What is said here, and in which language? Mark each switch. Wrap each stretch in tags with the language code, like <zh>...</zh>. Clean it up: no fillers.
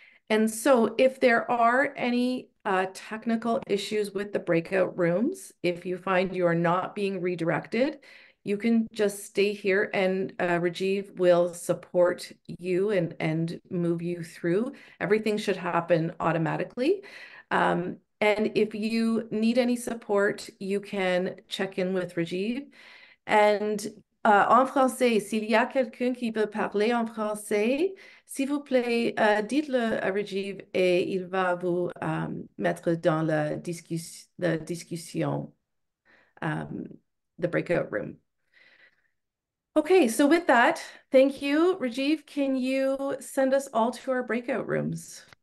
<en>And so if there are any technical issues with the breakout rooms, if you find you are not being redirected, you can just stay here and Rajiv will support you and move you through. Everything should happen automatically. And if you need any support, you can check in with Rajiv. And</en> <fr>en français, s'il y a quelqu'un qui veut parler en français, s'il vous plaît, dites-le à Rajiv et il va vous mettre dans la discussion,</fr> <en>the breakout room. Okay, so with that, thank you. Rajiv, can you send us all to our breakout rooms?</en>